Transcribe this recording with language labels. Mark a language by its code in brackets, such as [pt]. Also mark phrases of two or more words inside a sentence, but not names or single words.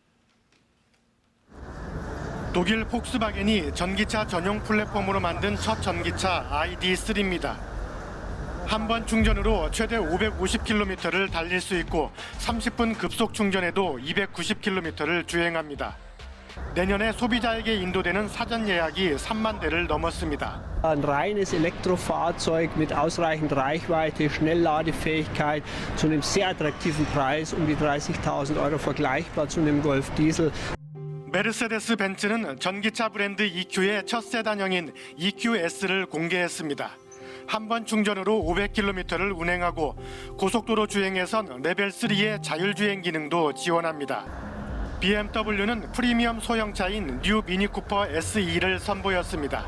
[ko] 독일 폭스바겐이 전기차 전용 플랫폼으로 만든 첫 전기차 ID.3입니다. 한 번 충전으로 최대 550km를 달릴 수 있고 30분 급속 충전에도 290km를 주행합니다. 내년에 소비자에게 인도되는 사전 예약이 3만 대를 넘었습니다. [de] Ein reines Elektrofahrzeug mit ausreichend Reichweite, Schnellladefähigkeit zu einem sehr attraktiven Preis, die 30.000 Euro, vergleichbar zu einem Golf Diesel. [ko] 메르세데스 벤츠는 전기차 브랜드 EQ의 첫 세단형인 EQS를 공개했습니다. 한 번 충전으로 500km를 운행하고 고속도로 주행에선 레벨 3의 자율주행 기능도 지원합니다. BMW는 프리미엄 소형차인 뉴 미니쿠퍼 SE를 선보였습니다.